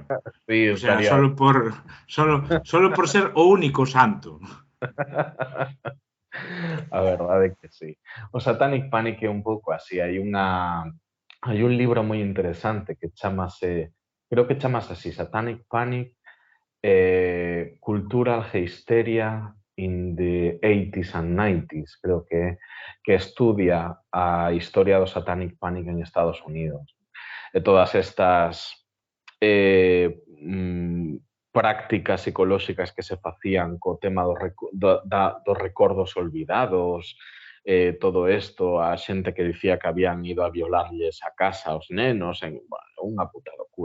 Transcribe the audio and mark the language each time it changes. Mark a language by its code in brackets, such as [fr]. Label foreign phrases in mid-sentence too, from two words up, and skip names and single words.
[gl] Sí, O sea, estaría... solo por ser o único santo. A verdade é que sí. O Satanic Panic é un pouco así. Hai un libro moi interesante que chamase, creo que chamase así, Satanic Panic, Cultural Hysteria in the 80s and 90s, creo que estudia a historia do Satanic Panic en Estados Unidos. E todas estas prácticas psicolóxicas que se facían co tema dos recordos olvidados, todo isto, a xente que dicía que habían ido a violarlles a casa aos nenos, bueno, unha puta locura.